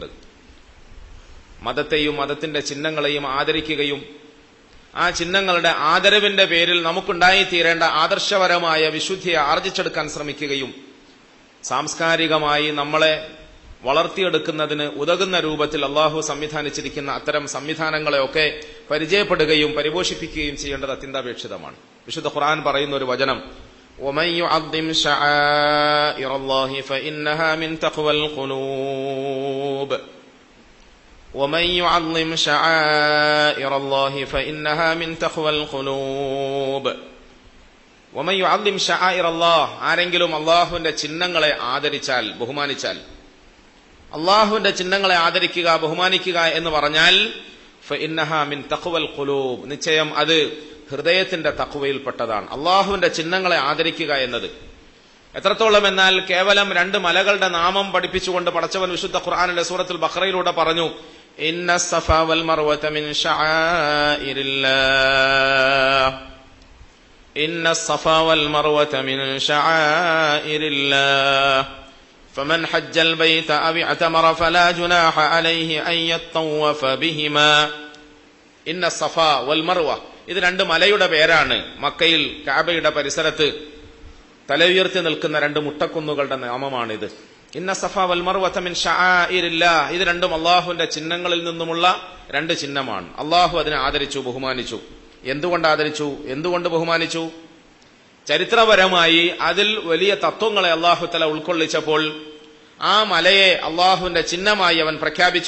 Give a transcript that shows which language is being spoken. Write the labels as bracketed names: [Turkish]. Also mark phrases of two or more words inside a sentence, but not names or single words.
[Malayalam] മതത്തെയും മതത്തിന്റെ ചിഹ്നങ്ങളെയും ആദരിക്കുകയും ആ ചിഹ്നങ്ങളുടെ ആദരവിന്റെ പേരിൽ നമുക്കുണ്ടായിത്തീരേണ്ട ആദർശപരമായ വിശുദ്ധിയെ ആർജിച്ചെടുക്കാൻ ശ്രമിക്കുകയും സാംസ്കാരികമായി നമ്മളെ വളർത്തിയെടുക്കുന്നതിന് ഉതകുന്ന രൂപത്തിൽ അള്ളാഹു സംവിധാനിച്ചിരിക്കുന്ന അത്തരം സംവിധാനങ്ങളെയൊക്കെ പരിചയപ്പെടുകയും പരിപോഷിപ്പിക്കുകയും ചെയ്യേണ്ടത് അത്യന്താപേക്ഷിതമാണ്. വിശുദ്ധ ഖുർആൻ പറയുന്ന ഒരു വചനം, [Arabic] وَمَن يُعَظِّمْ شَعَائِرَ اللَّهِ فَإِنَّهَا مِن تَقْوَى الْقُلُوبِ وَمَن يُعَظِّمْ شَعَائِرَ اللَّهِ فَإِنَّهَا مِن تَقْوَى الْقُلُوبِ وَمَن يُعَظِّمْ شَعَائِرَ اللَّهِ ആരെങ്കിലും അല്ലാഹുവിന്റെ ചിഹ്നങ്ങളെ ആദരിച്ചാൽ, ബഹുമാനിച്ചാൽ, അല്ലാഹുവിന്റെ ചിഹ്നങ്ങളെ ആദരിക്കുക, ബഹുമാനിക്കുക എന്ന് പറഞ്ഞാൽ فإنها من تقوى القلوب, നിശ്ചയം അത് ഹൃദയത്തിന്റെ തഖ്വയിൽപ്പെട്ടതാണ്. [Malayalam] അല്ലാഹുവിന്റെ ചിഹ്നങ്ങളെ ആദരിക്കുക എന്നത് എത്രത്തോളം എന്നാൽ കേവലം 2 മലകളുടെ നാമം പഠിപ്പിച്ചുകൊണ്ട് പടച്ചവൻ വിശുദ്ധ ഖുർആനിലെ സൂറത്തുൽ ബഖറയിലൂടെ പറഞ്ഞു, [Arabic] إن الصفا والمروة من شعائر الله, إن الصفا والمروة من شعائر الله فمن حج البيت أو اعتمر فلا جناح عليه أن يطوف بهما. إن الصفا والمروة, [Malayalam] ഇത് 2 മലയുടെ പേരാണ്. മക്കയിൽ കഅബയുടെ പരിസരത്ത് തല ഉയർത്തി നിൽക്കുന്ന 2 മുട്ടക്കുന്നുകളുടെ നാമമാണിത്. [Arabic] إن الصفا والمروة من شعائر الله, [Malayalam] ഇത് 2ഉം അല്ലാഹുവിന്റെ ചിഹ്നങ്ങളിൽ നിന്നുമുള്ള 2 ചിഹ്നമാണ്. അല്ലാഹു അതിനെ ആദരിച്ചു, ബഹുമാനിച്ചു. എന്തുകൊണ്ട് ആദരിച്ചു, എന്തുകൊണ്ട് ബഹുമാനിച്ചു? ചരിത്രപരമായി അതിൽ വലിയ തത്വങ്ങളെ അല്ലാഹു തആല ഉൾക്കൊള്ളിച്ചപ്പോൾ ആ മലയെ അല്ലാഹുവിന്റെ ചിഹ്നമായി അവൻ പ്രഖ്യാപിച്ചു.